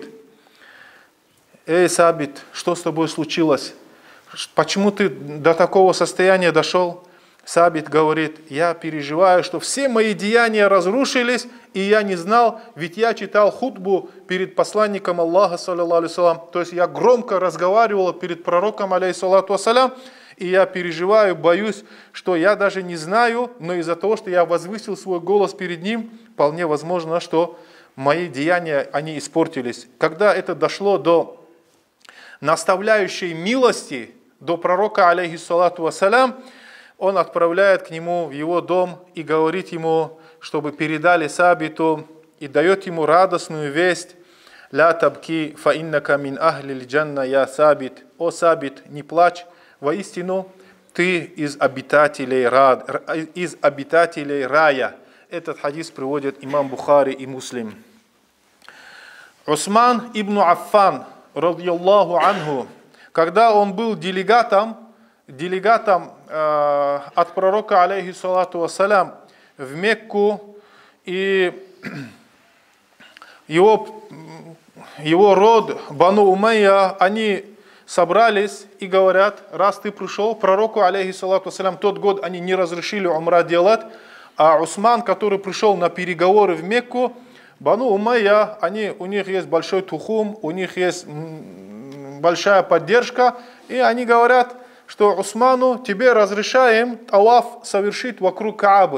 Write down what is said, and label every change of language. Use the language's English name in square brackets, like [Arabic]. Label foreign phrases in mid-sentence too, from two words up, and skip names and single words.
[Russian] Эй, Сабит, что с тобой случилось? Почему ты до такого состояния дошел? Сабит говорит: я переживаю, что все мои деяния разрушились, и я не знал, ведь я читал хутбу перед посланником Аллаха, [Arabic] صلى الله عليه وسلم, [Russian] то есть я громко разговаривал перед пророком, [Arabic] عليه الصلاة والسلام, [Russian] и я переживаю, боюсь, что я даже не знаю, но из-за того, что я возвысил свой голос перед ним, вполне возможно, что мои деяния, они испортились. Когда это дошло до наставляющей милости, до пророка, [Arabic] عليه الصلاة والسلام, [Russian] он отправляет к нему в его дом и говорит ему, чтобы передали Сабиту, и дает ему радостную весть: [Arabic] «لا تبك فإنك من أهل الجنة يا ثابت». [Russian] «О Сабит, не плачь, воистину ты из обитателей рая». Этот хадис приводит имам Бухари и Муслим. Усман ибн Аффан, [Arabic] رضي الله عنه, [Russian] когда он был делегатом от пророка, [Arabic] عليه الصلاة والسلام, [Russian] в Мекку, и его род, Бану Умайя, они собрались и говорят: раз ты пришел, пророку, [Arabic] عليه الصلاة والسلام, [Russian] тот год они не разрешили умра делать, а Усман, который пришел на переговоры в Мекку, Бану Умайя, у них есть большой тухум, у них есть большая поддержка, и они говорят, что Усману: тебе разрешаем таваф совершить вокруг Каабы.